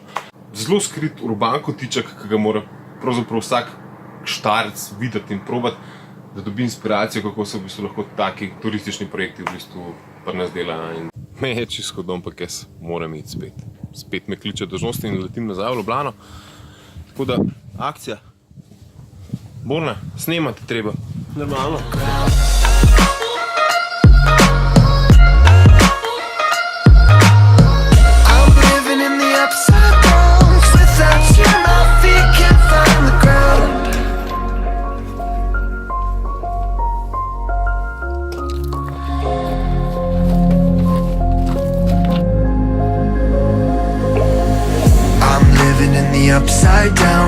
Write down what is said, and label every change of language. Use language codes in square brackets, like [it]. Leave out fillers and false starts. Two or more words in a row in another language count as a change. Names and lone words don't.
[sl] Zelo skrit urban kotiček, ki ga mora pravzaprav vsak štarec videti in probati, da dobi inspiracijo, kako se v bistvu lahko taki turistični projekti v bistvu pri nas delajo. Me je čisto hodom, ampak jaz moram iti spet. Spet me kliče dolžnosti in letim nazaj v Ljubljano. Tako da, akcija. Borna, snemati treba. Normalno. [en] I'm living in the upside down. Without you, my feet can't find the ground. I'm living in the upside down.